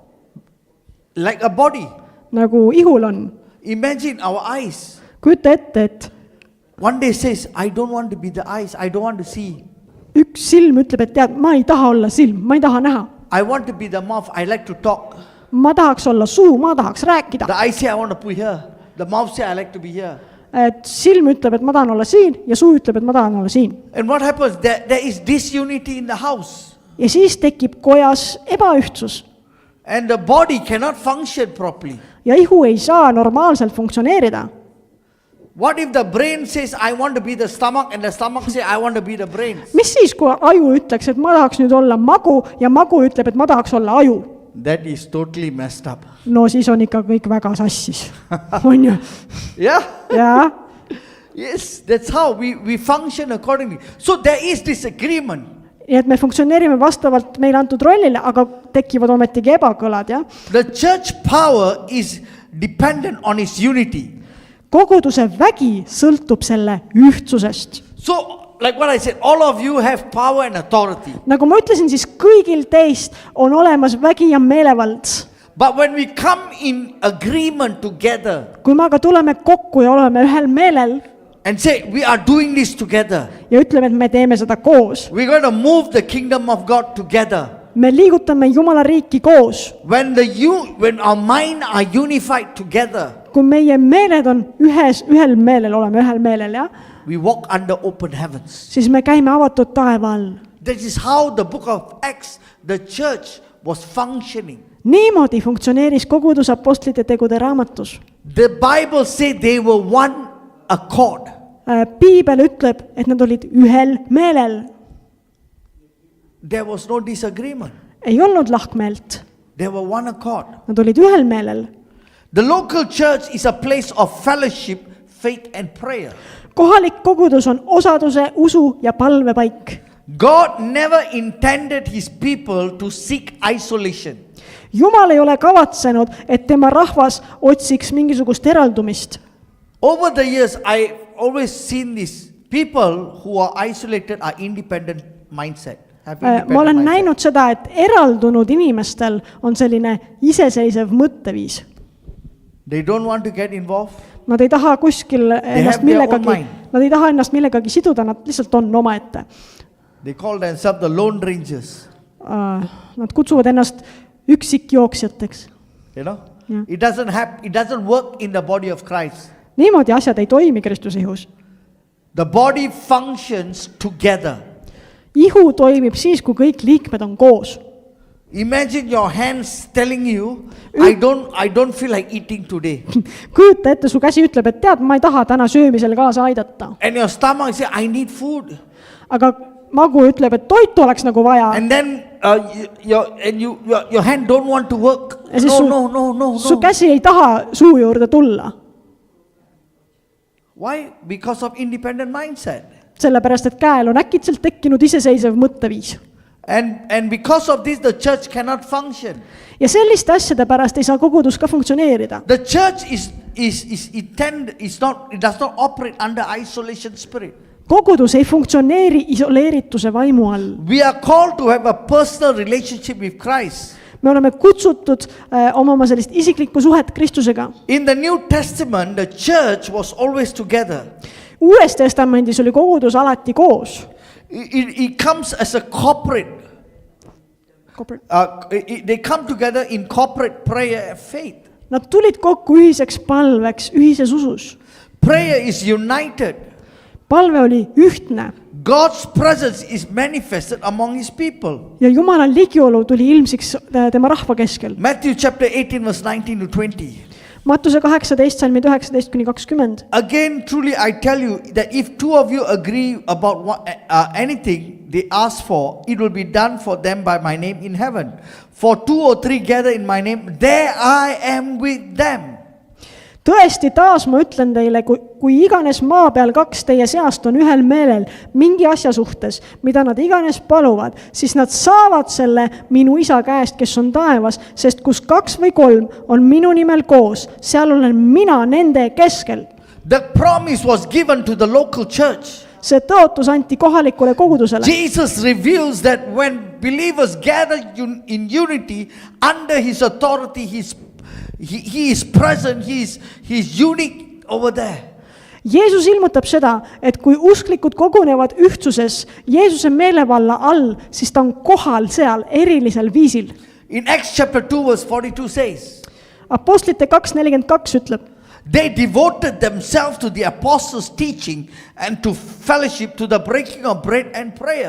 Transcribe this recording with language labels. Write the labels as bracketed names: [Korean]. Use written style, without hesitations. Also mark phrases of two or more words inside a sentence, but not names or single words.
[English] like a body. [Estonian] nagu ihul on. [English] Imagine our eyes. [Estonian] Kujuta ette, et [English] One day says, I don't want to be the eyes, I don't want to see. [Estonian] üks silm ütleb, et tead, ma ei taha olla silm, ma ei taha näha. [English] I want to be the mouth, I like to talk. [Estonian] Ma tahaks olla suu, ma tahaks rääkida. [English] The eye say, I want to be here. The mouth say, I like to be here. [Estonian] Et silm ütleb, et ma tahan olla siin ja suu ütleb, et ma tahan olla siin. [English] And what happens? There is disunity in the house. [Estonian] Ja siis tekib kojas ebaühtsus. [English] And the body cannot function properly. [Estonian] Ja ihu ei saa normaalselt funktsioneerida. [English] What if the brain says, I want to be the stomach, and the stomach say, I want to be the brain? [Estonian] Mis siis, kui aju ütleks, et ma tahaks nüüd olla magu ja magu ütleb, et ma tahaks olla aju? [English] That is totally messed up. [Estonian] No siis on ikka kõik väga sassis. On ju? [English] Yeah? [Estonian] Jaa. [English] Yes, that's how we function accordingly. So there is disagreement. [Estonian] Ja et me funktsioneerime vastavalt meile antud rollile, aga tekivad ometigi ebakõlad, jah? [English] The church power is dependent on its unity. [Estonian] Koguduse vägi sõltub selle ühtsusest. [English] So, like what I said, all of you have power and authority. [Estonian] Nagu ma ütlesin, siis kõigil teist on olemas vägi ja meelevald. [English] But when we come in agreement together [Estonian] Kui me aga tuleme kokku ja oleme ühel meelel [English] and say, we are doing this together, [Estonian] ja ütleme, et me teeme seda koos, [English] we're going to move the kingdom of God together. [Estonian] me liigutame Jumala riiki koos. [English] When our mind are unified together, [Estonian] Kui meie meeled on ühel meelel, oleme ühel meelel, jah, [English] we walk under open heavens. [Estonian] siis me käime avatud taeva all. [English] That is how the book of Acts, the church was functioning. [Estonian] Niimoodi funktsioneeris kogudus apostlite tegude raamatus. [English] The Bible said they were one accord. [Estonian] Piibel ütleb, et nad olid ühel meelel. [English] There was no disagreement. [Estonian] Ei olnud lahkmeelt. [English] They were one accord. [Estonian] Nad olid ühel meelel. [English] The local church is a place of fellowship, faith and prayer. [Estonian] Kohalik kogudus on osaduse, usu ja palvepaik. [English] God never intended his people to seek isolation. [Estonian] Jumal ei ole kavatsenud, et tema rahvas otsiks mingisugust eraldumist. [English] Over the years, I always seen this. People who are isolated are independent mindset. [Estonian] ma olen näinud seda, et eraldunud inimestel on selline iseseisev mõtteviis. [English] They don't want to get involved. [Estonian] Nad ei taha kuskil ennast [English] have their own [Estonian] millegagi, [English] mind. [Estonian] nad ei taha ennast millegagi siduda, nad lihtsalt on omaette. [English] They call themselves the Lone Rangers. [Estonian] Nad kutsuvad ennast üksikjooksjateks. [English] You know? Yeah. It doesn't work in the body of Christ. [Estonian] Niimoodi asjad ei toimi Kristuse ihus. [English] The body functions together. [Estonian] Ihu toimib siis, kui kõik liikmed on koos. [English] Imagine your hands telling you, I don't feel like eating today. [Estonian] Kujuta ette, su käsi ütleb, et tead, ma ei taha täna söömisel kaasa aidata. [English] And your stomach says, I need food. [Estonian] Aga magu ütleb, et toitu oleks nagu vaja. [English] And then your hand don't want to work. [Estonian] Ja siis [English] No. [Estonian] su käsi ei taha suu juurde tulla. [English] Why? Because of independent mindset. [Estonian] Sellepärast, et käel on äkitselt tekkinud iseseisev mõtteviis. [English] And because of this, the church cannot function. [Estonian] Ja selliste asjade pärast ei saa kogudus ka funktsioneerida. [English] The church does not operate under isolation spirit. [Estonian] Kogudus ei funktsioneeri isoleerituse vaimu all. [English] We are called to have a personal relationship with Christ. [Estonian] Me oleme kutsutud omama sellist isiklikku suhet Kristusega. [English] In the New Testament, the church was always together. [Estonian] Uues testamendis oli kogudus alati koos. [English] It comes as a corporate. They come together in corporate prayer and faith. [Estonian] Nad tulid kokku ühiseks palveks, ühises usus. [English] Prayer is united. [Estonian] Palve oli ühtne. [English] God's presence is manifested among his people. [Estonian] Ja Jumala ligiolu tuli ilmsiks tema rahva keskel. [English] Matthew chapter 18 verse 19 to 20. [Estonian] Mattuse 18, salmid 19-20. [English] Again, truly I tell you that if two of you agree about anything they ask for, it will be done for them by my name in heaven. For 2 or 3 gather in my name, there I am with them. [Estonian] Tõesti, taas ma ütlen teile, kui iganes maa peal 2 teie seast on ühel meelel mingi asja suhtes, mida nad iganes paluvad, siis nad saavad selle minu isa käest, kes on taevas, sest kus 2 või 3 on minu nimel koos, seal olen mina nende keskel. [English] The promise was given to the local church. [Estonian] See tõotus anti kohalikule kogudusele. [English] Jesus reveals that when believers gather in unity under his authority, He is present, he is unique over there. [Estonian] Jeesus ilmutab seda, et kui usklikud kogunevad ühtsuses Jeesuse meelevalla all, siis ta on kohal seal erilisel viisil. [English] In Acts chapter 2 verse 42 says, [Estonian] Apostlite 2:42 ütleb, [English] they devoted themselves to the apostles' teaching and to fellowship, to the breaking of bread and prayer.